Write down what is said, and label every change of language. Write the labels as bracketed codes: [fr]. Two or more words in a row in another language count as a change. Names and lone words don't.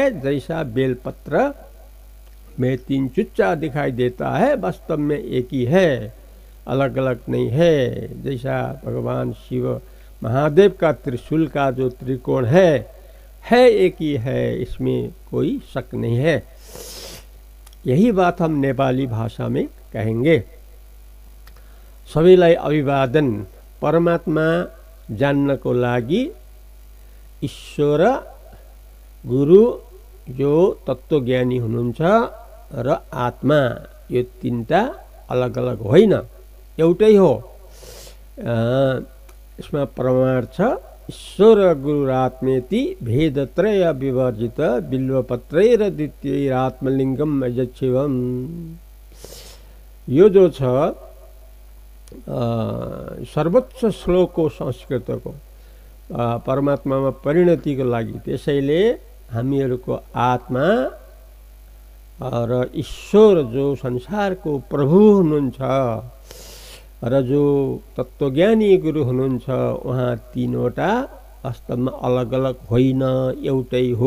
[hi] जैसा बेलपत्र में 3 चुच्चा दिखाई देता है, वास्तव में एक ही है, अलग अलग नहीं है। जैसा भगवान शिव महादेव का त्रिशूल का जो त्रिकोण है एक ही है, इसमें कोई शक नहीं है। यही बात हम नेपाली भाषा में कहेंगे। [ne] सबैलाई अभिवादन। परमात्मा जान्नको लागि ईश्वर, गुरु जो तत्त्वज्ञानी हुनुहुन्छ र आत्मा, यो तीनटा अलग अलग होइन, एउटै हो। यसमा प्रमाण छ [sa] ईश्वर गुरुरात्मेति भेदत्रय विवर्जित बिल्वपत्रैर द्वितीयैरात्मलिङ्गम अजच्छिवम। [ne] यो जो छ सर्वोच्च श्लोक हो संस्कृतको, परमात्मामा परिणतिको लागि। त्यसैले हामीहरूको आत्मा र ईश्वर जो संसारको प्रभु हुनुहुन्छ र जो तत्त्वज्ञानी गुरु हुनुहुन्छ, उहाँ तीनवटा वास्तवमा अलग अलग होइन, एउटै हो।